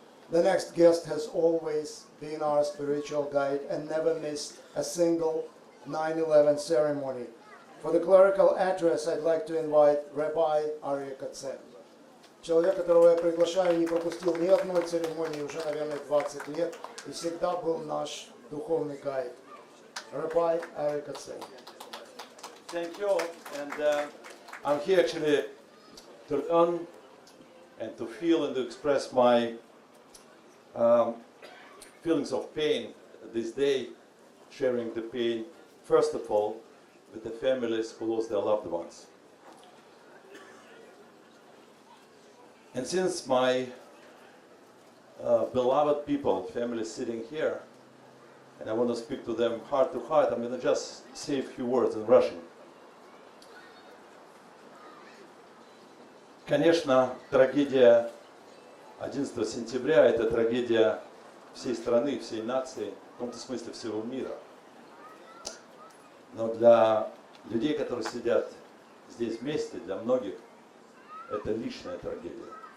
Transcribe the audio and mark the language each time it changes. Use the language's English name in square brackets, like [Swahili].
[English] The next guest has always been our spiritual guide and never missed a single 9/11 ceremony. For the clerical address, I'd like to invite Rabbi Aryeh Katsen. [Russian] Человек, которого я приглашаю, не пропустил ни одной церемонии уже, наверное, 20 лет и всегда был наш духовный гайд. [English] Rabbi Aryeh Katsen. Thank you, and I'm here actually to learn and to feel and to express my feelings of pain this day, sharing the pain, first of all, with the families who lost their loved ones. And since my beloved people, family sitting here, and I want to speak to them heart to heart, I'm going to just say a few words in Russian. [Russian] Конечно, трагедия 11 сентября – это трагедия всей страны, всей нации, в каком-то смысле всего мира. Но для людей, которые сидят здесь вместе, для многих, это личная трагедия.